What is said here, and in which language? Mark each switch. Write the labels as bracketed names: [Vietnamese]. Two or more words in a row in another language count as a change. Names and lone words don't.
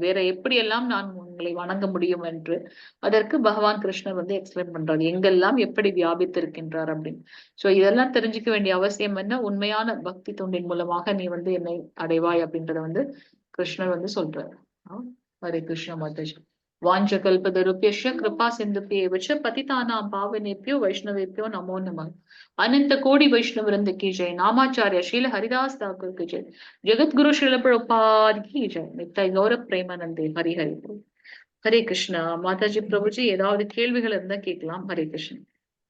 [Tamil] வேற எப்படியெல்லாம் நான் உங்களை வணங்க முடியும் என்று. அதற்கு பகவான் கிருஷ்ணர் வந்து எக்ஸ்பிளைன் பண்றார் எங்கெல்லாம் எப்படி வியாபித்திருக்கின்றார் அப்படின்னு. சோ இதெல்லாம் தெரிஞ்சுக்க வேண்டிய அவசியம் என்ன? உண்மையான பக்தி தொண்டின் மூலமாக நீ வந்து என்னை அடைவாய் அப்படின்றத வந்து கிருஷ்ணர் வந்து சொல்றாரு. [Sanskrit] हरे कृष्ण [Tamil] மாதாஜி. [Sanskrit] वाञ्छा कल्पतरुभ्यश्च कृपा सिन्धुभ्य एव च पतितानां पावनेभ्यो वैष्णवेभ्यो नमो नमः. [Hindi] अनंत कोटि वैष्णव वृंद की जय. नामाचार्य शील हरिदास ठाकुर की जय. जगत गुरु श्रील प्रभुपाद की जय. [Sanskrit] नित्य गौर प्रेमानंदे. हरि हरि. हरे कृष्णा. [Tamil] மாதாஜி பிரபுஜி ஏதாவது கேள்விகள் இருந்தா கேட்கலாம். [Sanskrit] हरे कृष्ण.